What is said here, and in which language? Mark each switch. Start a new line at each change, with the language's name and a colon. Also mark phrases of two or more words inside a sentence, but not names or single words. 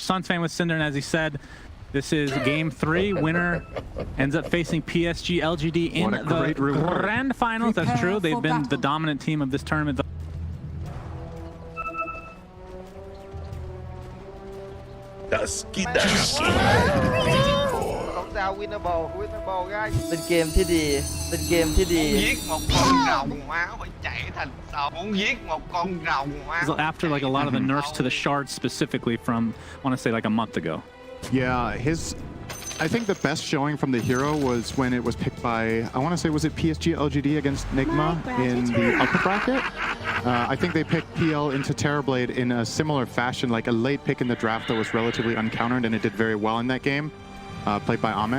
English: Suns fan with Cinder, and as he said, this is game 3. Winner ends up facing PSG LGD in the grand finals. That's true. They've been the dominant team of this tournament. Dusky.
Vietnamese: Không sao,
English: winnable guys.
Thai: เป็นเกมที่ดี เป็นเกมที่ดี
Vietnamese: Muốn giết một con rồng má phải chạy thành sông. Muốn giết một con rồng má.
English: After like a lot of the nerfs to the shards specifically from, I want to say like a month ago. Yeah, I think the best showing from the hero was when it was picked by, I want to say, was it PSG LGD against Nigma in the upper bracket? I think they picked PL into Terrorblade in a similar fashion, like a late pick in the draft that was relatively uncountered, and it did very well in that game, played by Ame.